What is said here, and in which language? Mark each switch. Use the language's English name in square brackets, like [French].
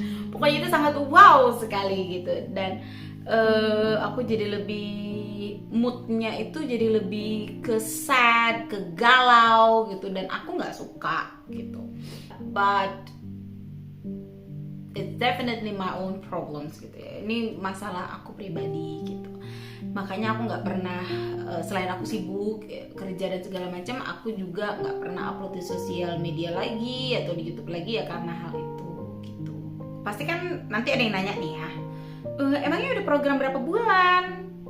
[Indonesian] Pokoknya itu sangat wow sekali gitu. Dan aku jadi lebih, moodnya itu jadi lebih ke sad, ke galau gitu, dan aku nggak suka gitu. [English] But it's definitely my own problems gitu ya. [Indonesian] Ini masalah aku pribadi gitu. Makanya aku nggak pernah, selain aku sibuk kerja dan segala macam, aku juga nggak pernah upload di sosial media lagi atau di YouTube lagi ya, karena hal itu gitu. Pasti kan nanti ada yang nanya nih ya, emangnya udah program berapa bulan?